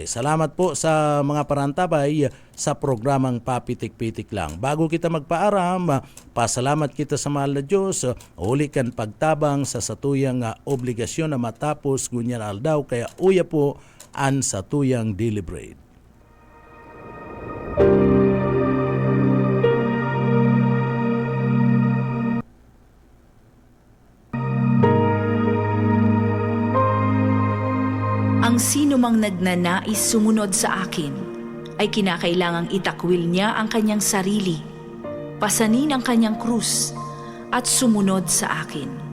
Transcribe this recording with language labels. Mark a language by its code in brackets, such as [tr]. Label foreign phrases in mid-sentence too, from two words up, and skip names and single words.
[bik] Salamat po sa mga parantabay sa programang Papitik-Pitik Lang. Bago kita magpaaram, pasalamat kita sa mahal na Diyos. Uli kan pagtabang sa satuyang obligasyon na matapos gunyan aldaw. Kaya uya po an satuyang deliberate. [tl] Ang sino mang nagnanais sumunod sa akin ay kinakailangang itakwil niya ang kanyang sarili, pasanin ang kanyang krus, at sumunod sa akin.